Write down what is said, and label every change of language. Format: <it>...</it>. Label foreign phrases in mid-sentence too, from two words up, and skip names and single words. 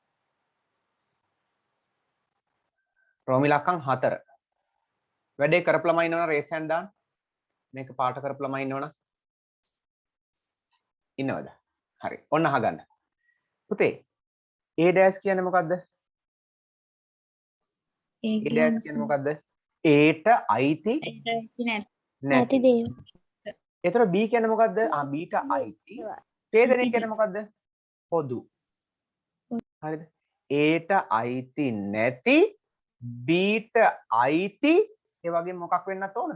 <si>රෝමි ලක්කම් 4. වැඩේ කරපළම ඉන්නවනම්</si> <en>raise hand</en> <si>දාන්න. මේක පාට කරපළම ඉන්නවනම් ඉන්නවද? හරි. ඔන්න අහගන්න. පුතේ A dash කියන්නේ මොකද්ද? A dash කියන්නේ මොකද්ද? Aට අයිති නැති දේ. එතකොට B කියන්නේ මොකද්ද? Bට අයිති. ඡේදනය කියන්නේ මොකද්ද? පොදු. හරිද? Aට අයිති නැති Bට අයිති ඒ වගේ මොකක් වෙන්නත් ඕනද?</si>